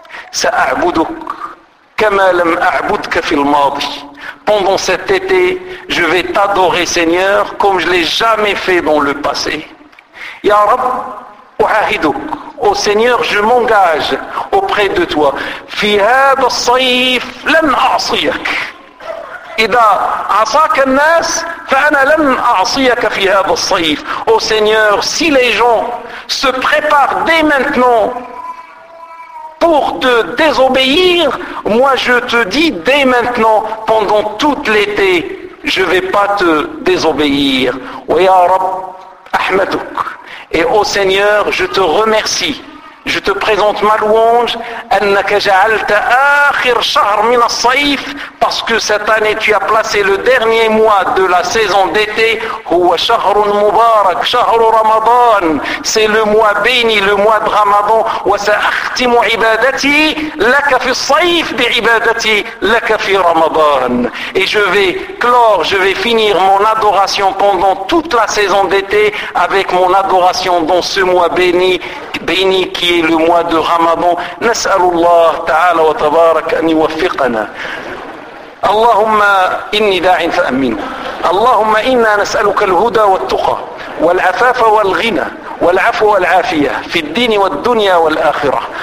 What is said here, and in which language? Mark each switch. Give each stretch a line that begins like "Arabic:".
Arabic: سأعبدك كما لم أعبدك في الماضي
French: pendant cet été je vais t'adorer Seigneur comme je l'ai jamais fait dans le passé
Arabic: يا رب أعاهدك
French: Ô Seigneur, je m'engage auprès de toi.
Arabic: في هذا الصيف لن أعصيك. إذا عصاك الناس فأنا لن أعصيك في هذا الصيف.
French: Ô Seigneur, si les gens se préparent dès maintenant pour te désobéir, moi je te dis dès maintenant, pendant tout l'été, je ne vais pas te désobéir.
Arabic: ويا رب أحمدك.
French: Et ô Seigneur, je te remercie. Je te présente ma louange.
Arabic: أَنَّكَ جَعَلْتَ آخِرْ شَهْرْ مِنَ الصَّيْفِ
French: Parce que cette année, tu as placé le dernier mois de la saison d'été.
Arabic: هُوَ شَهْرٌ مُبَارَكْ شَهْرُ رَمَضَانِ
French: C'est le mois béni, le mois de Ramadan.
Arabic: وَسَأَخْتِمُ عِبَادَتِي لَكَ فِي الصَّيْفِ بِعِبَادَتِي لَكَ فِي رَمَضَانِ
French: Et je vais clore, je vais finir mon adoration pendant toute la saison d'été avec mon adoration dans ce mois béni. بيني كي لموا دو رمضان.
Arabic: نسأل الله تعالى وتبارك أن يوفقنا. اللهم إني داع فأمنه. اللهم إنا نسألك الهدى والتقى والعفاف والغنى والعفو والعافية في الدين والدنيا والآخرة.